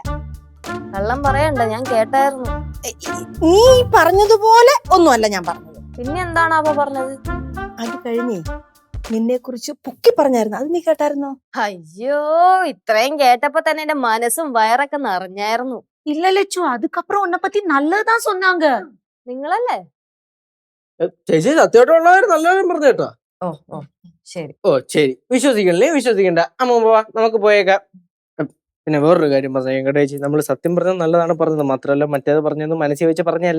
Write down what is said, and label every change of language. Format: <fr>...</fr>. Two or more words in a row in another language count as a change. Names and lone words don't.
<ml>കള്ളം പറയണ്ട, ഞാൻ കേട്ടായിരുന്നു. നീ പറഞ്ഞതുപോലെ ഒന്നുമല്ല ഞാൻ പറഞ്ഞത്. പിന്നെ എന്താണ് അവ പറഞ്ഞത്? അത് കഴിഞ്ഞേ നിന്നെ കുറിച്ച് പൊക്കി പറഞ്ഞായിരുന്നു, അത് നീ കേട്ടായിരുന്നോ? അയ്യോ ഇത്രയും കേട്ടപ്പോ തന്നെ എന്റെ മനസ്സും വയറൊക്കെ നിറഞ്ഞായിരുന്നു.</ml> <ta>இல்ல லட்சு, அதுக்கப்புறம் உன்னை பத்தி நல்லதுதான் சொன்னாங்க.</ta> <ml>നിങ്ങളല്ലേ? ചേച്ചി സത്യമായിട്ടുള്ളവർ നല്ലവരും പറഞ്ഞു കേട്ടോ. ഓ ശരി. ഓ ശരി, വിശ്വസിക്കണല്ലേ? വിശ്വസിക്കണ്ട. അമ്മ നമുക്ക് പോയേക്കാം. പിന്നെ വേറൊരു കാര്യം പറഞ്ഞു ചേച്ചി, നമ്മൾ സത്യം പറഞ്ഞത് നല്ലതാണ് പറഞ്ഞത്, മാത്രമല്ല മറ്റേത് പറഞ്ഞൊന്നും മനസ്സിൽ വെച്ച് പറഞ്ഞല്ല.</ml>